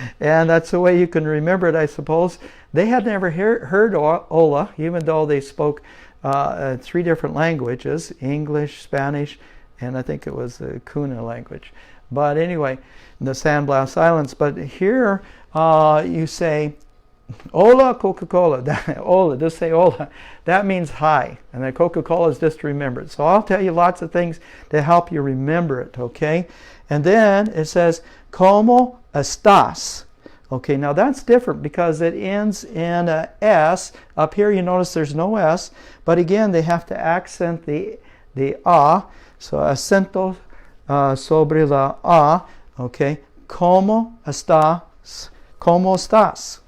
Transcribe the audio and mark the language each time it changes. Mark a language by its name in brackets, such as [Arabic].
[English] And that's the way you can remember it, I suppose. They had never heard hola, even though they spoke 3 different languages, English, Spanish, and I think it was the Kuna language. But anyway, the Sandblast Islands. But here you say, [Spanish] hola, Coca-Cola. [English] Hola, just say hola. That means hi. And then Coca-Cola is just remembered. So I'll tell you lots of things to help you remember it, okay? And then it says, [Spanish] ¿Cómo estás? [English] Okay, now that's different because it ends in a S. Up here you notice there's no S. But again, they have to accent the A. [Spanish] So acento sobre la A. Okay, ¿Cómo estás? ¿Cómo estás?